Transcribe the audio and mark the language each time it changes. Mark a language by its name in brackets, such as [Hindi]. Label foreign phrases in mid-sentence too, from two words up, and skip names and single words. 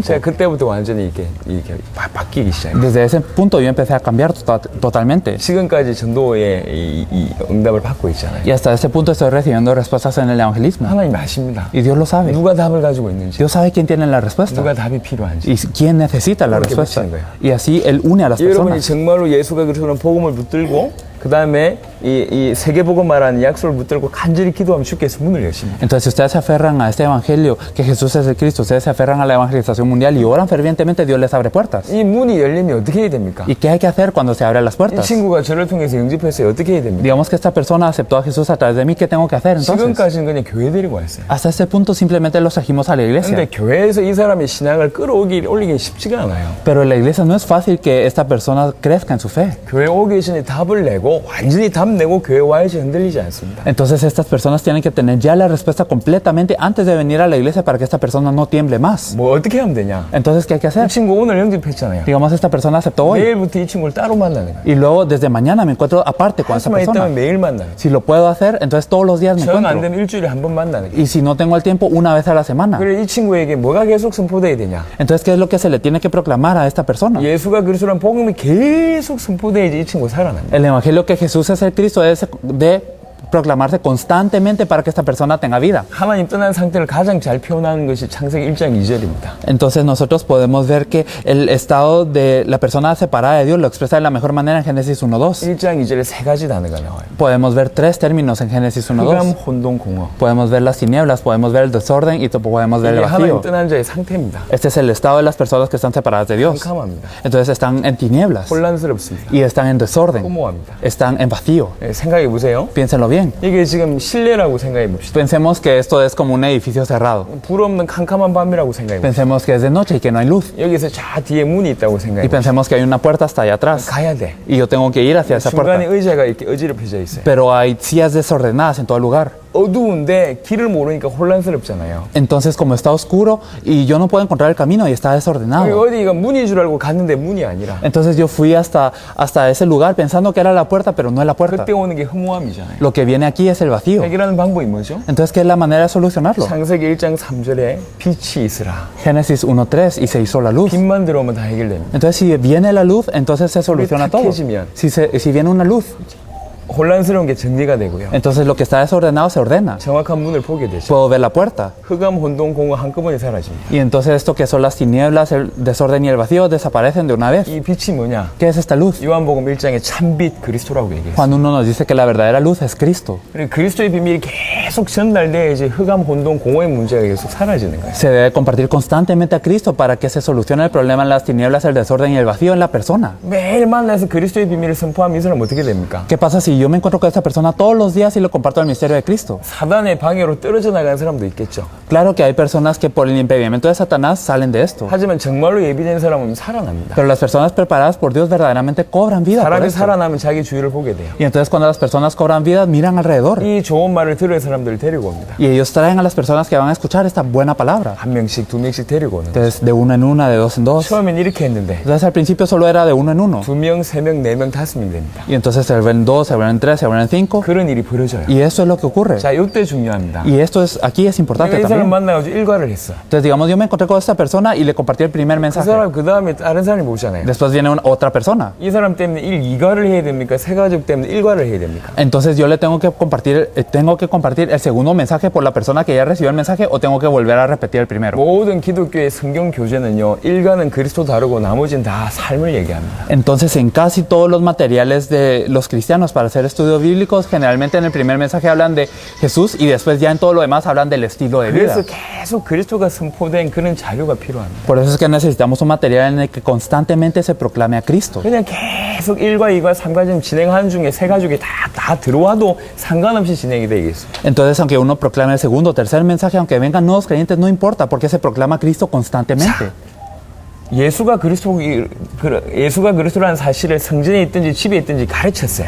[Korean] 제가 그때부터 완전히 이렇게 바뀌기 시작해요. [Spanish] Desde ese punto yo empecé a cambiar totalmente. [Korean] 지금까지 전도의 이 응답을 받고 있잖아요. [Spanish] Y hasta ese punto estoy recibiendo respuestas en el evangelismo. [Korean] 하나님 아십니다. [Spanish] Y Dios lo sabe. [Korean] 누가 답을 가지고 있는지, [Spanish] Dios sabe quién tiene la respuesta [Korean] 누가 답이 필요한지. [Spanish] y quién necesita la [Korean] 그렇게 [Spanish] respuesta. [Korean] 붙이는 거예요. [Spanish] Y así Él une a las [Korean] 여러분이 [Spanish] personas. [Korean] 정말로 예수가 그리스도는 복음을 붙들고 그 다음에 이 세계복음 말하는 약속을 붙들고 간절히 기도하면 주께서 문을 여십니다. [Spanish] Entonces, si ustedes se aferran a este evangelio, que Jesús es el Cristo, ustedes se aferran a la evangelización mundial y oran fervientemente, Dios les abre puertas. [Korean] 이 문이 열리면 어떻게 해야 됩니까? [Spanish] ¿Y qué hay que hacer cuando se abren las [Korean] 이 [Spanish] puertas? [Korean] 친구가 저를 통해서 영접했어요. 어떻게 해야 됩니까? [Spanish] Digamos que esta persona aceptó a Jesús a través de mí, ¿qué tengo que hacer entonces? [Korean] 지금까지는 그냥 교회 데리고 왔어요. [Spanish] Hasta este punto simplemente los trajimos a la [Korean] 근데 [Spanish] iglesia. [Korean] 교회에서 이 사람의 신앙을 올리기 쉽지가 않아요. [Spanish] Pero en la iglesia no es fácil que esta persona crezca en su fe. [Korean] 교회 오기 전에 답을 내고 완전히 답 내고 교회 와야지 흔들리지 않습니다. [Spanish] Entonces estas personas tienen que tener ya la respuesta completamente antes de venir a la iglesia para que esta persona no tiemble más. [Korean] 뭐 어떻게 하면 되냐? [Spanish] Entonces, ¿qué hay que [Korean] 이 [Spanish] hacer? [Korean] 친구 오늘 영접했잖아요. [Spanish] Digamos, esta persona aceptó hoy [Korean] 내일부터 이 친구를 따로 만나는 거예요. [Spanish] y luego desde mañana me encuentro aparte con esta [Korean] 수만 있다면 [Spanish] persona. [Korean] 매일 만나는 거예요. [Spanish] Si lo puedo hacer, entonces todos los días me [Korean] 전 안 [Spanish] encuentro. [Korean] 되면 일주일에 한 번 만나는 거예요. [Spanish] Y si no tengo el tiempo, una vez a la semana. [Korean] 그래 이 친구에게 뭐가 계속 선포돼야 되냐? [Spanish] Entonces, ¿qué es lo que se le tiene que proclamar a esta persona? [Korean] 예수가 그리스도란 복음이 계속 선포돼야지 이 친구 살아납니다. [Spanish] El evangelio que Jesús es el Cristo de proclamarse constantemente para que esta persona tenga vida. [Korean] 하나님 떠난 상태를 가장 잘 표현하는 것이 창세기 1장 2절입니다. [Spanish] Entonces nosotros podemos ver que el estado de la persona separada de Dios lo expresa de la mejor manera en Génesis 1:2. [Korean] 1장 2절에 세 가지 단어가 나와요. [Spanish] Podemos ver tres términos en Génesis [Korean] 흑암, [Spanish] 1:2. [Korean] 혼돈, 공허. [Spanish] Podemos ver las tinieblas, podemos ver el desorden y podemos ver [Korean] 이게 [Spanish] el [Korean] 하나님 [Spanish] vacío. [Korean] 떠난 자의 상태입니다. [Spanish] Este es el estado de las personas que están separadas de Dios. [Korean] 캄캄합니다. [Spanish] Entonces están en tinieblas [Korean] 혼란스럽습니다. [Spanish] y están en desorden, [Korean] 허무합니다. [Spanish] están en vacío. [Korean] 생각해 보세요. [Spanish] Piénsenlo bien. [Korean] 이게 지금 실내라고 생각해 봅시다. [Spanish] Pensemos que esto es como un edificio cerrado. [Korean] 불 없는 캄캄한 밤이라고 생각해 봅시다. [Spanish] Pensemos que es de noche y que no hay luz. [Korean] 여기서 저 뒤에 문이 있다고 생각해 [Spanish] Y [Korean] 봅시다. [Spanish] pensemos que hay una puerta hasta allá atrás. [Korean] 가야 돼. [Spanish] Y yo tengo que ir hacia esa [Korean] 중간에 [Spanish] puerta. [Korean] 의자가 이렇게 어지럽혀져 있어요. [Spanish] Pero hay sillas desordenadas en todo lugar. [Korean] 어두운데 길을 모르니까 혼란스럽잖아요. [Spanish] Entonces, como está oscuro y yo no puedo encontrar el camino y está desordenado. [Korean] 어디가 문인 줄 알고 갔는데 문이 아니라 [Spanish] Entonces yo fui hasta ese lugar pensando que era la puerta, pero no es la puerta. [Korean] 그때 오는 게 허무함이잖아요. [Spanish] Lo que viene aquí es el vacío. [Korean] 해결하는 방법이 뭐죠? [Spanish] Entonces, ¿qué es la manera de solucionarlo? [Korean] 창세기 1장 3절에 빛이 있으라. [Spanish] Génesis 1:3 y se hizo la luz. [Korean] 빛만 들어오면 다 해결됩니다. [Spanish] Entonces, si viene la luz, entonces se soluciona todo. [Korean] 탁해지면. [Spanish] Si viene una luz, [Korean] 혼란스러운 게 정리가 되고요. [Spanish] entonces lo que está desordenado se ordena. [Korean] 정확한 문을 보게 되죠. [Spanish] Puedo ver la puerta. [Korean] 흑암, 혼돈, 공허 한꺼번에 사라집니다. [Spanish] Y entonces esto que son las tinieblas, el desorden y el vacío desaparecen de una vez. [Korean] 이 빛이 뭐냐? [Spanish] ¿Qué es esta luz? [Korean] 요한복음 1장에 참빛 그리스도라고 얘기해요. [Spanish] Juan 1 nos dice que la verdadera luz es Cristo. [Korean] 그리고 그리스도의 비밀이 계속 전달돼야지 흑암, 혼돈, 공허의 문제가 계속 사라지는 거예요. [Spanish] Se debe compartir constantemente a Cristo para que se solucione el problema en las tinieblas, el desorden y el vacío en la persona. [Korean] 매일 만나서 그리스도의 비밀을 선포하면 이 사람은 어떻게 됩니까? [Spanish] ¿Qué pasa si yo me encuentro con esta persona todos los días y le comparto el misterio de Cristo? [Korean] 사단의 방해로 떨어져 나가는 사람도 있겠죠. [Spanish] Claro que hay personas que por el impedimento de Satanás salen de esto. [Korean] 하지만 정말로 예비된 사람은 살아납니다. [Spanish] Pero las personas preparadas por Dios verdaderamente cobran vida por [Korean] 사람이 [Spanish] esto. [Korean] 살아나면 자기 주위를 보게 돼요. [Spanish] Y entonces cuando las personas cobran vida, miran alrededor. [Korean] 이 좋은 말을 들을 사람들을 데리고 옵니다. [Spanish] Y ellos traen a las personas que van a escuchar esta buena palabra. [Korean] 한 명씩, 두 명씩 데리고 오는 거예요. [Spanish] Entonces, de una en una, de dos en dos. [Korean] 처음엔 이렇게 했는데 [Spanish] Entonces, al principio solo era de uno en uno. [Korean] 두 명, 세 명, 네 명, 다섯 명 됩니다. [Spanish] Y entonces se vuelven dos, se vuelven tres, se vuelven cinco. [Korean] 그런 일이 벌어져요. [Spanish] Y eso es lo que ocurre. [Korean] 자, 이때 중요합니다. [Spanish] Y esto es, aquí es importante [Korean] 내가 이 사람 [Spanish] también. [Korean] 만나가지고 일과를 했어. [Spanish] Entonces, digamos, yo me encontré con esta persona y le compartí el primer [Korean] 그 [Spanish] mensaje. [Korean] 사람 그 다음에 다른 사람이 오잖아요. [Spanish] Después viene otra persona. [Korean] 이 사람 때문에 이과를 해야 됩니까? 세 가족 때문에 일과를 해야 됩니까? [Spanish] Entonces yo le tengo que compartir el segundo mensaje por la persona que ya recibió el mensaje o tengo que volver a repetir el primero. [Korean] 모든 기독교의 성경 교재는요, 일과는 그리스도 다르고 나머지는 다 삶을 얘기합니다. [Spanish] Entonces en casi todos los materiales de los cristianos para hacer estudios bíblicos, generalmente en el primer mensaje hablan de Jesús y después ya en todo lo demás hablan del estilo de vida. [Korean] 그래서 계속 그리스도가 선포된 그런 자료가 필요합니다. [Spanish] Por eso es que necesitamos un material en el que constantemente se proclame a Cristo. [Korean] 그냥 계속 1과 2과 3과 좀 진행하는 중에 세 가족이 다 들어와도 상관없이 진행이 되겠어요. [Spanish] Entonces, aunque uno proclame el segundo o tercer mensaje, aunque vengan nuevos creyentes, no importa, porque se proclama a Cristo constantemente. [Korean] 예수가 그리스도라는 사실을 성전에 있든지 집에 있든지 가르쳤어요.